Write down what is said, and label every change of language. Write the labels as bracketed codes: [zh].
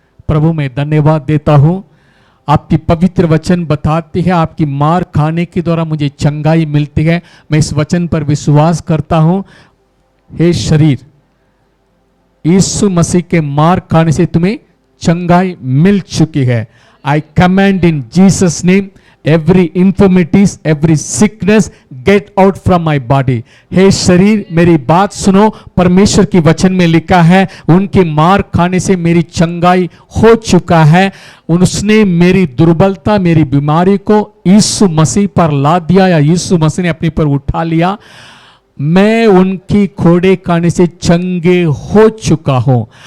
[hi] प्रभु मैं धन्यवाद देता हूं, आपकी पवित्र वचन बताती है आपकी मार खाने के द्वारा मुझे चंगाई मिलती है। मैं इस वचन पर विश्वास करता हूं। हे शरीर, यीशु मसीह के मार खाने से तुम्हें चंगाई मिल चुकी है। [en] I command in Jesus name every infirmities, every sickness get out from my body। [hi] हे शरीर मेरी बात सुनो, परमेश्वर की वचन में लिखा है उनकी मार खाने से मेरी चंगाई हो चुका है। उसने मेरी दुर्बलता, मेरी बीमारी को यीशु मसीह पर ला दिया, या यीशु मसीह ने अपने पर उठा लिया। मैं उनकी खोड़े खाने से चंगे हो चुका हूं।